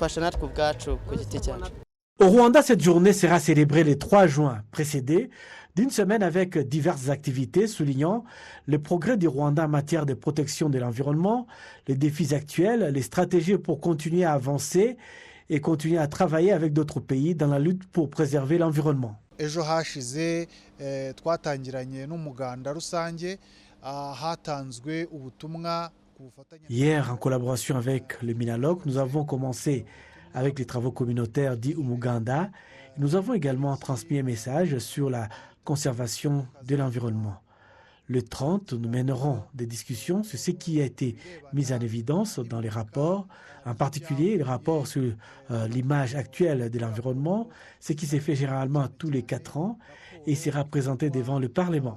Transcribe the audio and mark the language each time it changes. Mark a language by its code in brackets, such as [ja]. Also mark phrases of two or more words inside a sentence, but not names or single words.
[fr] Au Rwanda, cette journée sera célébrée le 3 juin, précédée d'une semaine avec diverses activités soulignant le progrès du Rwanda en matière de protection de l'environnement, les défis actuels, les stratégies pour continuer à avancer et continuer à travailler avec d'autres pays dans la lutte pour préserver l'environnement. [rw] Ejo hashize twatangiranye n'umuganda rusange hatanzwe ubutumwa. [fr] Hier, en collaboration avec le Minaloc, nous avons commencé avec les travaux communautaires dits Umuganda. Nous avons également transmis un message sur la conservation de l'environnement. Le 30, nous mènerons des discussions sur ce qui a été mis en évidence dans les rapports, en particulier le rapport sur l'image actuelle de l'environnement, ce qui s'est fait généralement tous les 4 ans et sera présenté devant le Parlement.